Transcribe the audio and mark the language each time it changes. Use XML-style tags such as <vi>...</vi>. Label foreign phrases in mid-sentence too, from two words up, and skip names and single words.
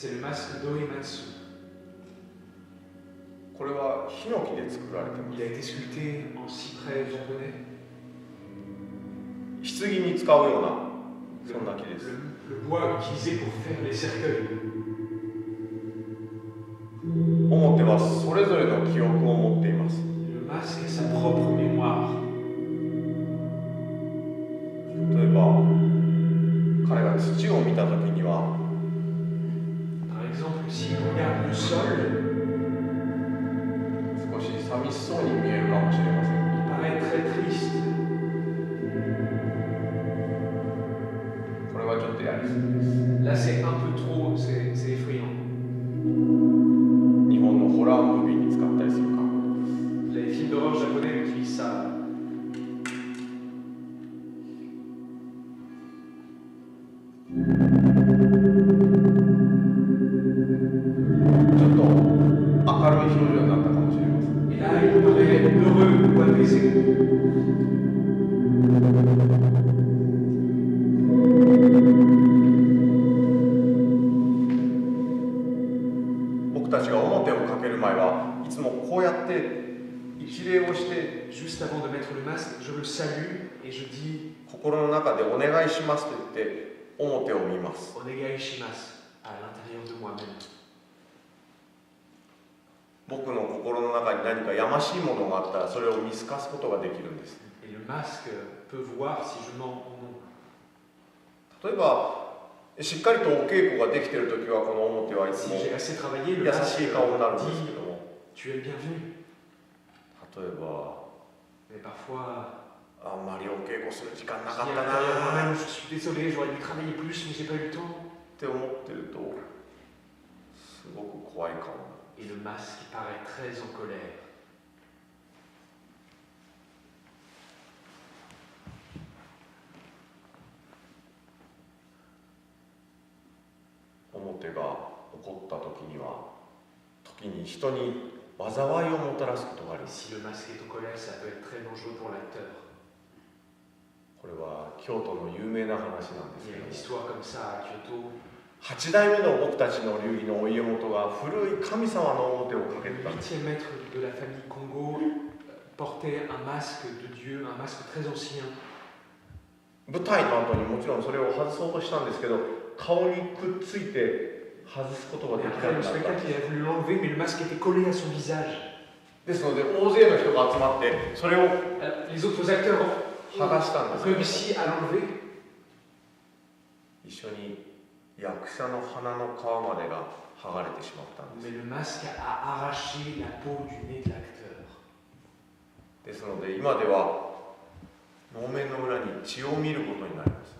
<fr>masque d'Oematsu.</fr> <ja>これはヒノキで作られてま</ja> <fr>Il a été sculpté en cyprès japonais.</fr> <ja>す。棺に使うようなそんな木です。</ja> <fr>Le bois utilisé pour faire les cercueils.</fr> <ja>表はそれぞれの記憶を持っています。</ja> <fr>Le masque a sa propre mémoire.</fr> <ja>例えば彼が土を見た時には</ja> <fr>Par exemple, s'il regarde le sol,</fr> <ja>少し寂しそうに見えるかもしれません。</ja> <fr>il paraît très triste.</fr> <ja>これはちょっとやりすぎです。</ja> <fr>Là, c'est un peu trop, c'est effrayant.</fr> <ja>日本のホラームービーに使ったりするか。</ja> <fr>Les films d'horreur japonais utilisent ça.</fr> <ja>ちょっと明るい表情になったかもしれません。</ja> <fr>Et là, il paraît heureux ou apaisé.</fr> <ja>僕たちが表をかける前はいつもこうやって一礼をして</ja> <fr>Juste avant de mettre le masque, je le salue et je dis</fr> <ja>心の中でお願いしますと言って表を見ます。お願いします</ja> <fr>à l'intérieur de moi-même.</fr> <ja>僕の心の中に何かやましいものがあったらそれを見透かすことができるんです。</ja> <fr>Et le masque peut voir si je mens ou non.</fr> <ja>例えばしっかりとお稽古ができている時はこの表はいつ</ja> <fr>Si</fr> <ja>も</ja> <fr>j'ai assez travaillé, le</fr> <ja>優</ja> <fr>masque</fr> <ja>しい顔になるんですけ</ja> <fr>dit</fr> <ja>ども、</ja> <fr>Tu es le bienvenu.</fr> <ja>例えば</ja> <fr>Mais parfois,</fr> <ja>あんまりお稽古する時間な</ja> <fr>je</fr> <ja>かっ</ja> <fr>dis</fr> <ja>た</ja> <fr>à l'intérieur de</fr> <ja>な</ja> <fr>moi-même, je suis désolé, j'aurais dû travailler plus, mais j'ai pas eu le temps.</fr> <ja>って思ってるとすごく怖い顔になる。</ja> <fr>Et le masque paraît très en colère.</fr> <ja>表が怒った時には時に人に災いをもたらすことがあります。</ja> <fr>Si le masque est en colère, ça peut être très dangereux pour l'acteur.</fr> <ja>これは京都の有名な話なんで</ja> <fr>Il</fr> <ja>す</ja> <fr>y</fr> <ja>け</ja> <fr>a</fr> <ja>ど</ja> <fr>une histoire comme ça à Kyoto.</fr> <ja>8代目の僕たちの流儀のお家元が古い神様の表をかけ</ja> <fr>Le</fr> <ja>てたんです。</ja> <fr>huitième maître de la famille Kongo portait un masque de Dieu, un masque très ancien.</fr> <ja>舞台の後にもちろんそれを外そうとしたんですけど顔にくっついて外すことが</ja> <fr>Et</fr> <ja>でき</ja> <fr>après</fr> <ja>な</ja> <fr>le</fr> <ja>くなった。</ja> <fr>spectacle, il a voulu l'enlever, mais le masque était collé à son visage.</fr> <ja>ですので大勢の人が集まってそれを</ja> <fr>Alors, les autres acteurs</fr> <ja>剥がしたん</ja> <fr>ont</fr> <ja>ですけど</ja> <fr>réussi à l'enlever.</fr> <ja>一緒に役者の鼻の皮までが剥がれてしまったんです。</ja> <fr>Mais le masque a arraché la peau du nez de l'acteur.</fr> <ja>ですので今では能面の裏に血を見ることになります。</ja>